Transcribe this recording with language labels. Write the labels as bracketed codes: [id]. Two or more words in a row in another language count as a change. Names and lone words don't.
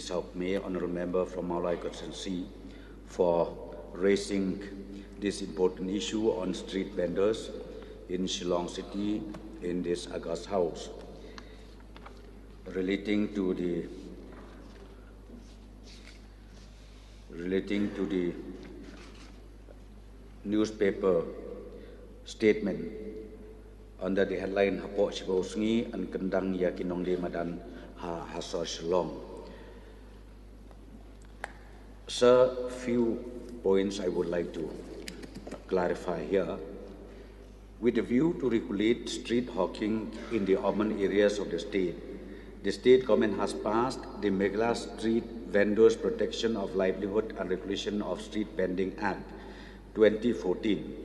[en] Saukme, Honourable Member from Maulai Constituency, for raising this important issue on street vendors in Shillong City in this August House, relating to the newspaper statement under the headline Hapok Shibosngi and Kendang Yaki Nongdie Madan Hasor Shillong. Sir, few points I would like to clarify here. With a view to regulate street hawking in the urban areas of the state, the state government has passed the Meghalaya Street Vendors Protection of Livelihood and Regulation of Street Vending Act 2014.